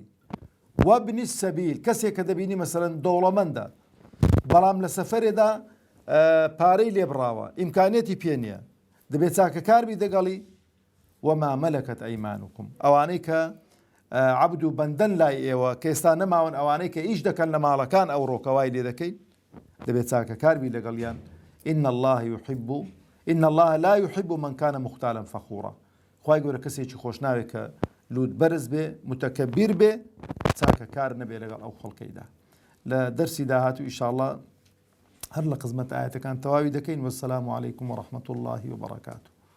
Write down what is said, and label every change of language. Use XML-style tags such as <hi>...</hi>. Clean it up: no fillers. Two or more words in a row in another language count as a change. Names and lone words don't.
<ar>وابنی السەبیل،</ar> <ckb>کەسێک کە دەبینی مەسەڵەن دەوڵەمەندە بەڵام لە سەفەرێدا پارەی لێبڕاوە، ئیمکانێتی پێ نییە، دەبێت چاکەکار بی دەگەڵی.</ckb> <ar>وما مەلەکەت ئەیمانوکم،</ar> <ckb>ئەوانەی کە عەبد و بەندەن لای ئێوە کە ئێستا نەماون، ئەوانەی کە ئیش دەکەن لە ماڵەکان ئەو ڕۆکەوای لێ دەکەیت، دەبێت چاکەکار بی لەگەڵیان.</ckb> <ar>إن الله لا يحب من كان مختالا فخورا.</ar> <ckb>خوای گەورە کەسێکی خۆش ناوێت کە لوود بەرز بێ، متەکەبیر بێ، چاکەکار نەبێ لەگەڵ ئەو خەڵکەیدا. لە دەرسی داهات و ئیشاءالله هەر لە قزمەت ئاەتەکان تەواوی دەکەین.</ckb> <ar>وەسەلام عەلەیکم وەڕەحمەتوڵڵاهی وبەڕەکاتوه.</ar>